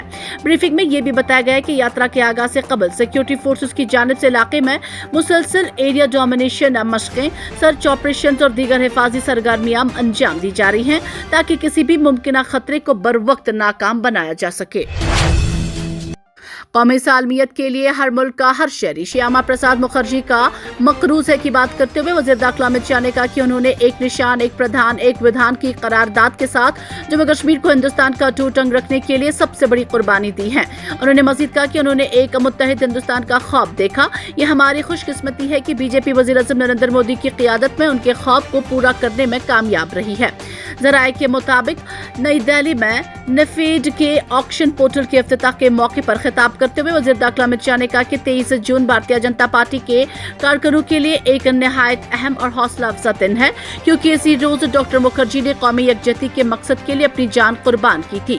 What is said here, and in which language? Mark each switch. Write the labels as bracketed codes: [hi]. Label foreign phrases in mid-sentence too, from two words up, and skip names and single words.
[ur] بریفنگ میں یہ بھی بتایا گیا کہ یاترا کے آغاز سے قبل [en] security forces [ur] کی جانب سے علاقے میں مسلسل [en] area domination [ur] مشقیں, [en] search operation [ur] اور دیگر حفاظتی سرگرمیاں انجام دی جا رہی ہیں تاکہ کسی بھی ممکن خطرے کو بروقت ناکام بنایا جا سکے. قومی سالمیت کے لیے ہر ملک کا ہر شہری شیاما پرساد مکھرجی کا مقروض ہے کی بات کرتے ہوئے وزیر داخلہ امت شاہ نے کہا کہ انہوں نے ایک نشان ایک پردھان ایک ودھان کی قرارداد کے ساتھ جموں کشمیر کو ہندوستان کا اٹوٹ انگ رکھنے کے لیے سب سے بڑی قربانی دی ہے۔ انہوں نے مزید کہا کہ انہوں نے ایک متحد ہندوستان کا خواب دیکھا۔ یہ ہماری خوش قسمتی ہے کہ بی جے پی وزیر اعظم نریندر مودی کی قیادت میں ان کے خواب کو پورا کرنے میں کامیاب رہی ہے۔ ذرائع کے مطابق نئی دہلی میں نفیڈ کے آکشن پورٹل کے افتتاح کے موقع پر خطاب کرتے ہوئے وزیر داخلہ امت شاہ نے کہا کہ 23 جون بھارتیہ جنتا پارٹی کے کارکنوں کے لیے ایک نہایت اہم اور حوصلہ افزا دن ہے، کیونکہ اسی روز ڈاکٹر مکھرجی نے قومی یکجہتی کے مقصد کے لیے اپنی جان قربان کی تھی۔